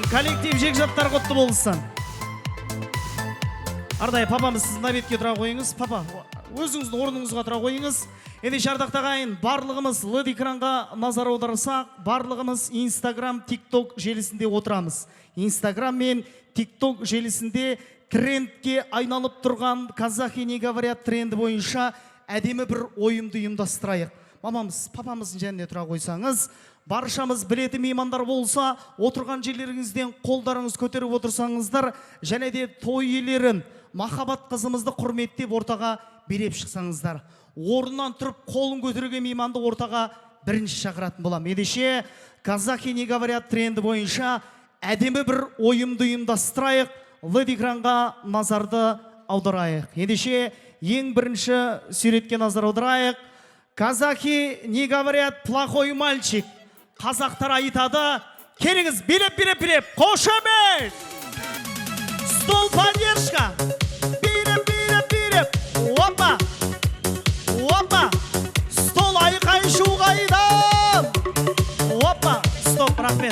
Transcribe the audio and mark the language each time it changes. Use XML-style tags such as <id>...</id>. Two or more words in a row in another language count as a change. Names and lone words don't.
<kk>Коллектив жекжаттар құтты болсын. Арнайы папамыз сіз мына бетке тұра қойыңыз. Папа, өзіңіздің орныңызға тұра қойыңыз. Ендеше ардақтағы ағайын, барлығымыз LED экранға назар аударсақ, барлығымыз Instagram, TikTok желісінде отырамыз. Instagram мен TikTok желісінде трендке айналып тұрған</kk> <ru>казахи не говорят</ru> <kk>тренді бойынша әдемі бір ойымды ұйымдастырайық. Мамамыз, папамыздың жанында тұра қойсаңыз, баршамыз білетін меймандар болса, отырған жерлеріңізден қолдарыңыз көтеріп отырсаңыздар, және де той иелерін, махаббат қызымызды құрметтеп ортаға беріп шықсаңыздар. Орнынан тұрып қолын көтерген мейманды ортаға бірінші шақыратын болам. Ендеше</kk> <ru>казахи не говорят</ru> <kk>тренді бойынша әдемі бір ойымды ұйымдастырайық, LED экранға назарды аударайық. Ендеше ең бірінші суретке назар аударайық.</kk> <ru>Казахи не говорят плохой мальчик.</ru> <kk>Қазақтар айтады, келіңіз, билеп, қошемет!</kk> <ru>Стол поддержка!</ru> <kk>Билеп! Опа! Стол айқай-шу қайдам! Опа! Стоп, рахмет.</kk>